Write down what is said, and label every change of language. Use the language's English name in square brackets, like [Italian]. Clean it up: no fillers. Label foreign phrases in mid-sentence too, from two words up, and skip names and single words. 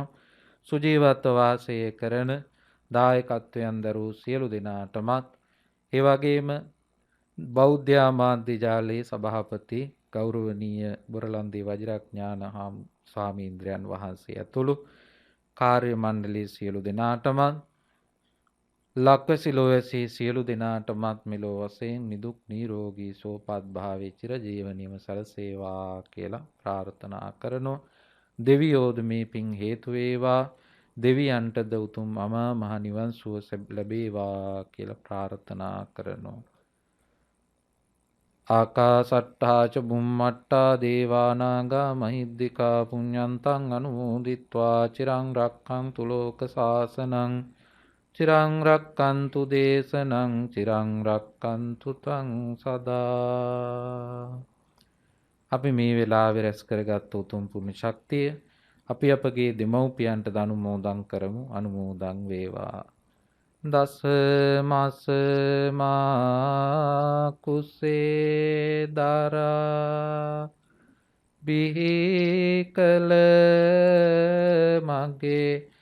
[Sinhala] සුජීවත්ව වාසය කරන දායකත්වයන් දරූ සියලු දෙනාටමත්, ඒ වගේම බෞද්ධ මාධ්‍ය ජාලයේ සභාපති ගෞරවනීය බොරලන්දේ වජිරඥාන ස්වාමීන්ද්‍රයන් වහන්සේ ඇතුළු කාර්ය මණ්ඩලයේ සියලු දෙනාටමත්, ලක්වැසි ලොවැසි සියලු දෙනාටමත් මෙලොව වශයෙන් නිදුක් නිරෝගී සුවපත් භාවයේ චිරජීවනයේම සැලසේවා කියලා ප්‍රාර්ථනා කරනවා. දෙවියෝද මේ පින් හේතු වේවා. දෙවියන්ටද උතුම් අමා මහ නිවන් සුව ලැබේවා කියලා ප්‍රාර්ථනා කරනවා. [Pali] ආකාසට්ටා ච බුම්මට්ටා දේවා නාග මහිද්దికා පුඤ්ඤන්තං අනුමෝදිත්වා චිරං රක්ඛන්තු ලෝක සාසනං චිරං රක්ඛන්තු දේශනං චිරං රක්ඛන්තු තං සදා. [Sinhala] අපි මේ වෙලාවේ රැස් කරගත් උතුම් පුණ්‍ය ශක්තිය අපි අපගේ දෙමව්පියන්ට අනුමෝදන් කරමු. අනුමෝදන් වේවා. දස මාස මා කුසේ දරා බිහි කල මගේ